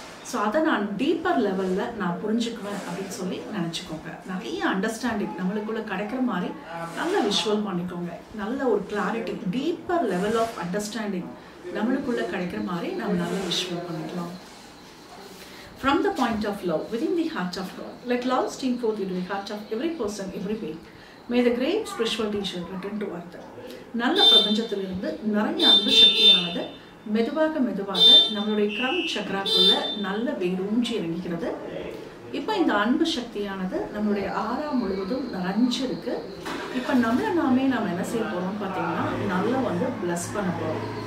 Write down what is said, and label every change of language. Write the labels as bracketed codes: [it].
[ta] So அதை நான் deeper லெவலில் நான் புரிஞ்சுக்குவேன் அப்படின்னு சொல்லி நினச்சிக்கோங்க. நிறைய அண்டர்ஸ்டாண்டிங் நம்மளுக்குள்ளே கிடைக்கிற மாதிரி நல்ல விஷுவல் பண்ணிக்கோங்க. நல்ல ஒரு clarity, deeper level of understanding நம்மளுக்குள்ளே கிடைக்கிற மாதிரி நம்ம நல்ல விஷுவல் பண்ணிக்கலாம். [en] From the point of love, within the heart of God, let love stream forth into the heart of every person, every being. May the great spiritual teacher return to earth. [ta] நல்ல பிரபஞ்சத்திலிருந்து நிறைய அன்பு சக்தியானது மெதுவாக மெதுவாக நம்மளுடைய crown சக்கராக்குள்ள நல்ல வேரூன்றி இறங்குகிறது. இப்போ இந்த அன்பு சக்தியானது நம்மளுடைய ஆறாம் முழுவதும் நிறைஞ்சிருக்கு. இப்போ நம்மளை நாம என்ன செய்ய போகிறோம் பார்த்தீங்கன்னா நல்லா பிளஸ் பண்ண போகிறோம்.